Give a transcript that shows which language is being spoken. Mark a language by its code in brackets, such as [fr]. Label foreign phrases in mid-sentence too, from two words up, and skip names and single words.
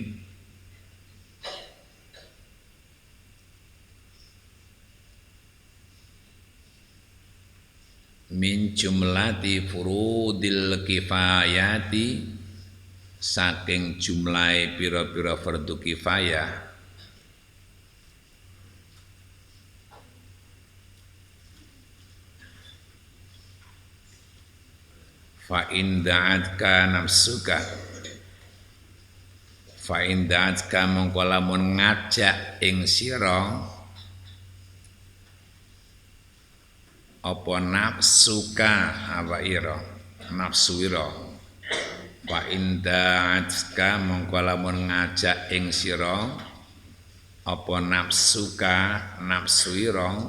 [ar] من جملة فروض الكفاية [jv] saking jumlahe pira-pira fardu kifayah [ar] فإن دعتك نفسك فإن دعتك [jv] mongko lamun ngajak ing sira apa nafsuka apa ira nafsu ira [ar] فإن دعتك [jv] mongko lamun ngajak ing sira apa nafsuka nafsu ira